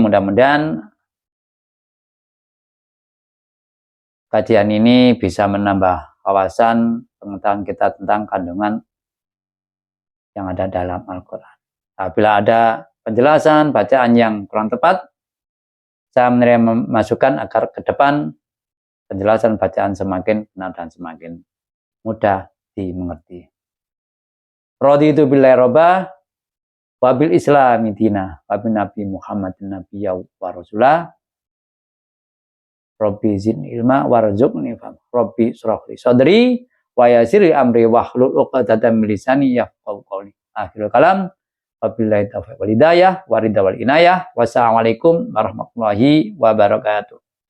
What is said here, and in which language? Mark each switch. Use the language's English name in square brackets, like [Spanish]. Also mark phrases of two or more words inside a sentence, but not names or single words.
[Indonesian] Mudah-mudahan kajian ini bisa menambah wawasan pengetahuan kita tentang kandungan yang ada dalam Al-Quran. Apabila ada penjelasan, bacaan yang kurang tepat, saya menerima masukan agar ke depan penjelasan bacaan semakin benar dan semakin mudah dimengerti. [Arabic] رضيت بالله ربا وبالإسلام دينا وبالنبي محمد نبيا ورسولا رب زدني علما وارزقني فهما رب اشرح لي صدري ويسر لي أمري واحلل عقدة من لساني يفقهوا قولي. آخر الكلام وبالله التوفيق والهداية والرضا والعناية. والسلام عليكم ورحمة الله وبركاته.